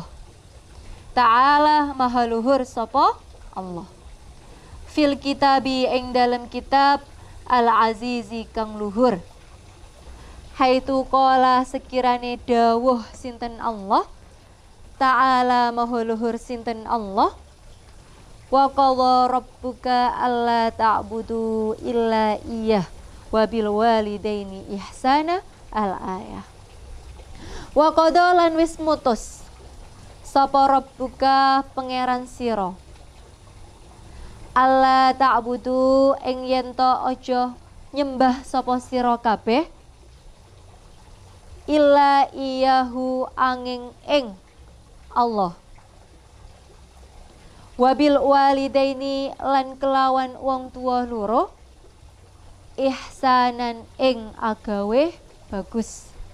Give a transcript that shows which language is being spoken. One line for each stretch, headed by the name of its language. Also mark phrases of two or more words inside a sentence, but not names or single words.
Javanese: Ta'ala maha luhur sapa Allah,
Arabic: في الكتاب
Javanese: ing dalam kitab al-azizi kang luhur,
Arabic: حيث قال
Javanese: sekirane dawuh sinten Allah Ta'ala maha luhur sinten Allah,
Arabic: وقضى ربك ألا تعبدوا إلا إياه وبالوالدين إحسانا الآية. وقضى
Javanese: lan wis mutus sapa rabbuka pangeran sira
Arabic: ألا تعبدوا
Javanese: ing yen to aja nyembah sapa sira kabeh
Arabic: إلا إياه
Javanese: angin ing Allah
Arabic: وبالوالدين
Javanese: lan kelawan wong tua loro ihsanan ing agawe bagus.